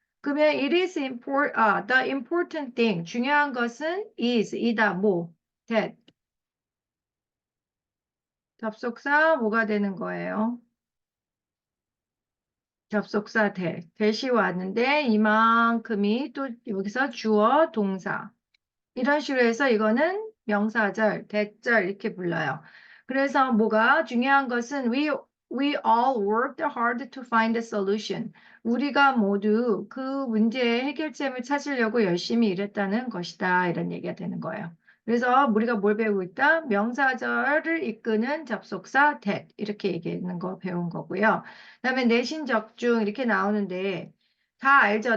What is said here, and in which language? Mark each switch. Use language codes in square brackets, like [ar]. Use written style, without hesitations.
[ko] 그러면 [en] the important thing [ko] 중요한 것은 is 이다 뭐 that 접속사 뭐가 되는 거예요? 접속사 대시 왔는데 이만큼이 또 여기서 주어 동사 이런 식으로 해서 이거는 명사절 대절 이렇게 불러요. 그래서 뭐가 중요한 것은 [en] we all worked hard to find a solution. [ko] 우리가 모두 그 문제의 해결점을 찾으려고 열심히 일했다는 것이다. 이런 얘기가 되는 거예요. 그래서 우리가 뭘 배우고 있다? 명사절을 이끄는 접속사 that 이렇게 얘기하는 거 배운 거고요. 그다음에 내신 적중 이렇게 나오는데 다 알죠?